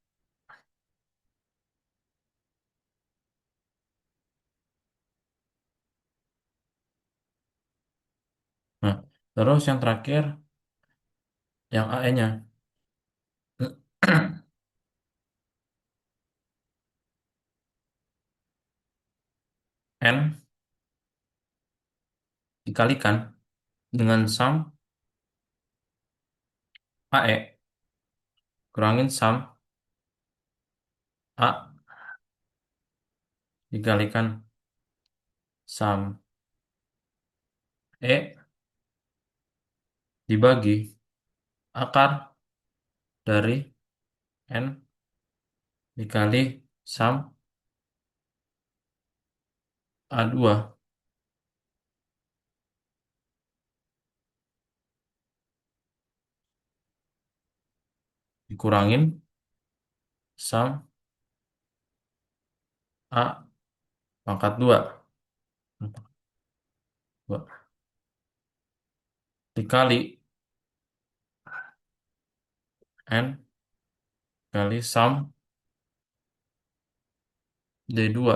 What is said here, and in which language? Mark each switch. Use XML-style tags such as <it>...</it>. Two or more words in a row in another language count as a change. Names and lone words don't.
<id>Nah, terus yang terakhir, yang AE-nya. N dikalikan dengan sum AE kurangin sum A dikalikan sum E dibagi akar dari N dikali sum A2 dikurangin sum A pangkat 2 dikali N kali sum D2.</id>